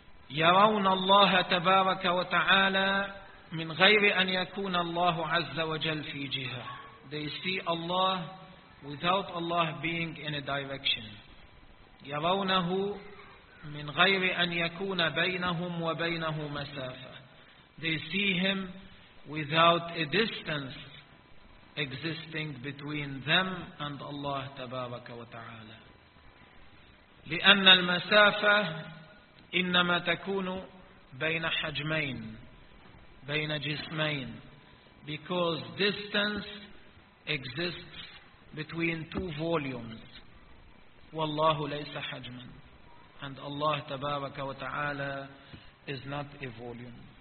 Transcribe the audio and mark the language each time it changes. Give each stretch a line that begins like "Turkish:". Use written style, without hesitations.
Arabic: يرون الله تبارك وتعالى من غير أن يكون الله عز وجل في جهة.
English: They see Allah without Allah being in a direction.
Arabic: يرونه من غير أن يكون بينهم وبينه مسافة.
English: They see him without a distance existing between them and Allah
Arabic: تبارك وتعالى. لأن المسافة إنما تكون بين حجمين، بين جسمين.
English: Because distance exists between two volumes.
Arabic: والله ليس حجما.
English: And Allah
Arabic: تبارك وتعالى
English: is not a volume.